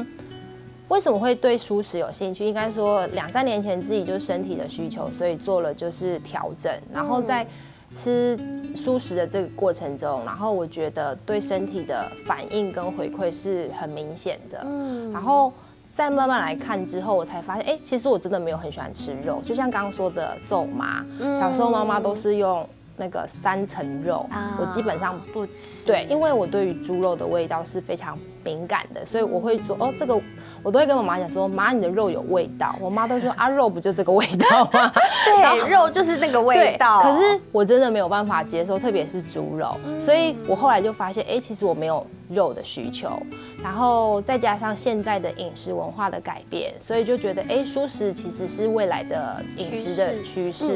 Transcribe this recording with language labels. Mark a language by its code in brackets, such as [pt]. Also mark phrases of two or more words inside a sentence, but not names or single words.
[zh] 為什麼會對蔬食有興趣？應該說2、3年前自己就身體的需求，所以做了就是調整，然後在吃蔬食的這個過程中，然後我覺得對身體的反應跟回饋是很明顯的。然後再慢慢來看之後，我才發現，其實我真的沒有很喜歡吃肉，就像剛剛說的走麻，小時候媽媽都是用那個3層肉，我基本上不吃。對，因為我對於豬肉的味道是非常敏感的，所以我会说哦，这个我都会跟妈妈讲说，妈，你的肉有味道。我妈都说啊，肉不就这个味道吗？对，肉就是那个味道。可是我真的没有办法接受，特别是猪肉，所以我后来就发现，其实我没有肉的需求，然后再加上现在的饮食文化的改变，所以就觉得蔬食其实是未来的饮食的趋势，